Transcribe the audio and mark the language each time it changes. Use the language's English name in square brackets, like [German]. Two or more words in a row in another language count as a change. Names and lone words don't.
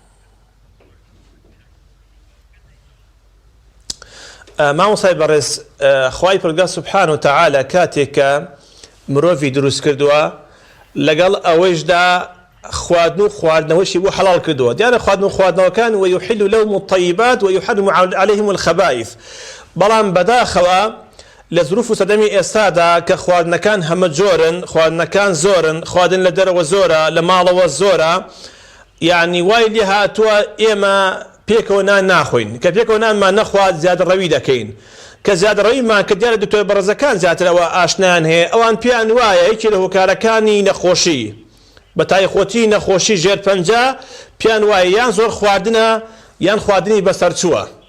[Central Kurdish] مامۆسای بەڕێز خوای پەروەردگار سوبحانە وتەعالە کاتێک کە مرۆڤی دروست کردووە لەگەڵ ئەوەشدا خواردن و خواردنەوەشی بۆ حەڵال کردووە دیارە خواردن و خواردنەوەکان [Arabic] ويحل لهم الطيبات ويحرم عليهم الخبائث [Central Kurdish] بەڵام بەداخەوە لە ظروف و سەدەمی ئێستادا کە خواردنەکان هەمە جۆرن خواردنەکان زۆرن خواردن لە دەرەوە زۆرە لە ماڵەوە زۆرە یعنی وای لێ هاتووە ئێمە پێکەوە نان ناخۆین کە پێکەوە نانمان نەخوات زیادڕەوی دەکەین کە زیادڕەویمان کە دیارە دکتۆر بەڕێزەکان زیاترەوە ئاشنیان هەیە ئەوان پێیان وایە یەکێ لە هۆکارەکانی نەخۆشی بە تایخۆتی نەخۆشی ژێرپەنجە پێیان وایە یان زۆر خواردنە یان خواردنی بەسەرچووە